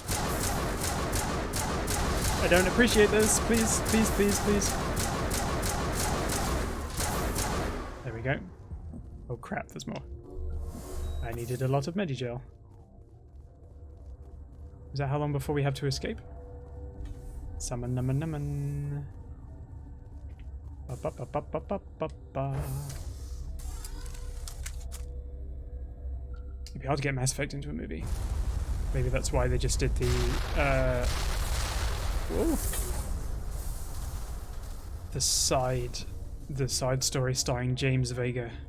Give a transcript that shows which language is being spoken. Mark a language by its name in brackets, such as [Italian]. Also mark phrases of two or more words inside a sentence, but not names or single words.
[English] I don't appreciate this. Please, please, please, please. There we go. Oh crap, there's more. I needed a lot of Medigel. Is that how long before we have to escape? Summon, nummon, nummon. Ba, ba, ba, ba, ba, ba, ba. It'd be hard to get Mass Effect into a movie. Maybe that's why they just did the whoa. The side story starring James Vega.